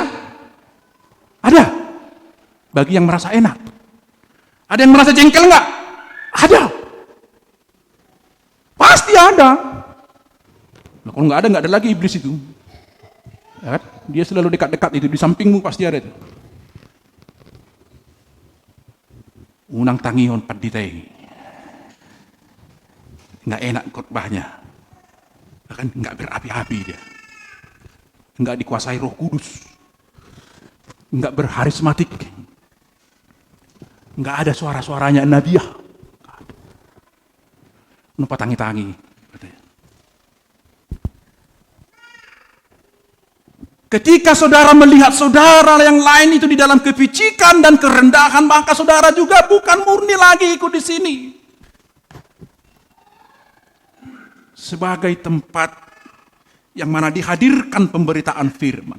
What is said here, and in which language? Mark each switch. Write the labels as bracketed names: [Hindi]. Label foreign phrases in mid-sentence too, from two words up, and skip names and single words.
[Indonesian] Ada. Bagi yang merasa enak. Ada yang merasa jengkel enggak? Ada. Pasti ada. Nah, kalau enggak ada lagi iblis itu. Ya kan? Dia selalu dekat-dekat itu, di sampingmu pasti ada itu. [Batak Toba] Unang tangihon paditay. [Indonesian] Enggak enak khotbahnya. Bahkan enggak berapi-api dia. Enggak dikuasai Roh Kudus. Enggak berharismatik. Enggak ada suara-suaranya Nabiah. [Batak Toba] Nupa tangi-tangi. [Indonesian] Ketika saudara melihat saudara yang lain itu di dalam kepicikan dan kerendahan, maka saudara juga bukan murni lagi ikut di sini. Sebagai tempat yang mana dihadirkan pemberitaan firman.